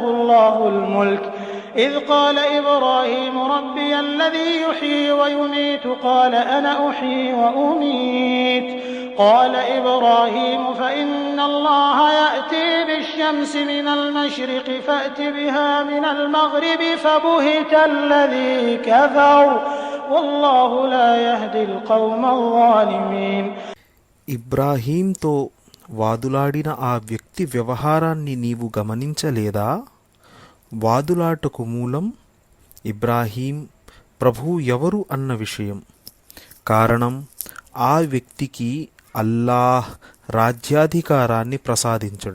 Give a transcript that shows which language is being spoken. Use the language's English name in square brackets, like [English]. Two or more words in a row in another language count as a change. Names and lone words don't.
[Arabic] الله الملك إذ قال إبراهيم ربي الذي يحيي ويميت قال أنا أحيي وأميت قال إبراهيم فإن الله يأتي بالشمس من المشرق فأت بها من المغرب فبهت الذي كفر والله لا يهدي القوم الظالمين. [Telugu] ఇబ్రాహీంతో వాదులాడిన ఆ వ్యక్తి వ్యవహారాన్ని నీవు గమనించలేదా? వాదులాటకు మూలం ఇబ్రాహీం ప్రభువు ఎవరు అన్న విషయం. కారణం ఆ వ్యక్తికి అల్లాహ్ రాజ్యాధికారాన్ని ప్రసాదించడం.